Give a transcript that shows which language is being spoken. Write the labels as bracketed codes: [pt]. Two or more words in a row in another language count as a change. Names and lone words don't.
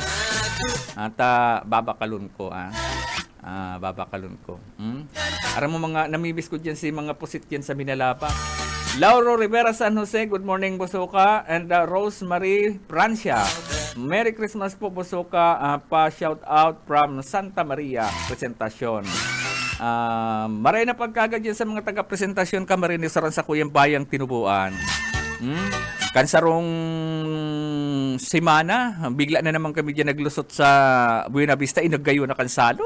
[bik] At babakalun ko. Babakalun ko. Aram mo mga namibis ko dyan si mga pusit dyan sa Minalapa. [en] Lauro Rivera San Jose, good morning Busoka. And Rosemary Francia, Merry Christmas po Busoka. Pa-shout out from Santa Maria, presentasyon. [bik] Maray na pagkagad yan sa mga taga-presentasyon Camarines sa Kuyang Bayang Tinubuan. Kansarong simana, bigla na naman kami dyan naglusot sa Buena Vista, inagayo na kansalog.